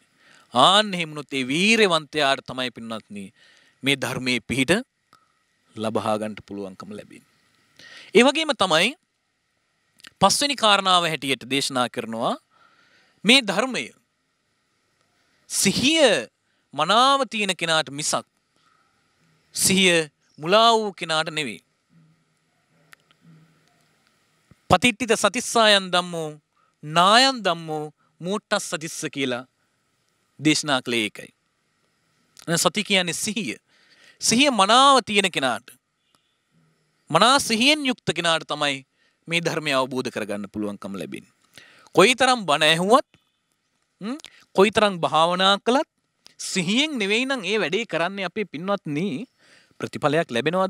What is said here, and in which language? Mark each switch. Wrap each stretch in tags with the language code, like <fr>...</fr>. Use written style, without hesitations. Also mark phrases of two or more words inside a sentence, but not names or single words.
<si>ආන්න එහෙමනොත් ඒ වීරවන්තයාට තමයි පින්වත්නි මේ ධර්මයේ පිහිට ලබා ගන්න පුළුවන්කම ලැබෙන්නේ. ඒ වගේම තමයි පස්වෙනි කාරණාව හැටියට දේශනා කරනවා මේ ධර්මය සිහිය මනාව තියෙන කෙනාට මිසක් සිහිය මුලා වූ කෙනාට නෙවෙයි.</si> <pi>පතිට්ඨිත සතිස්සායන් ධම්මෝ නායන් ධම්මෝ මූට්ටස් සතිස්ස</pi> <si>කියලා දේශනා කළේ ඒකයි. සති කියන්නේ සිහිය. සිහිය මනාව තියෙන කෙනාට මනා සිහියෙන් යුක්ත කෙනාට තමයි මේ ධර්මය අවබෝධ කරගන්න පුළුවන්කම ලැබෙන්නේ. කොයිතරම් බණ ඇහුවත් කොයිතරම් භාවනා කළත් සිහියෙන් නෙවෙයි නම් ඒ වැඩේ කරන්නේ අපේ පින්වත්නි ප්‍රතිඵලයක් ලැබෙනවද?</si>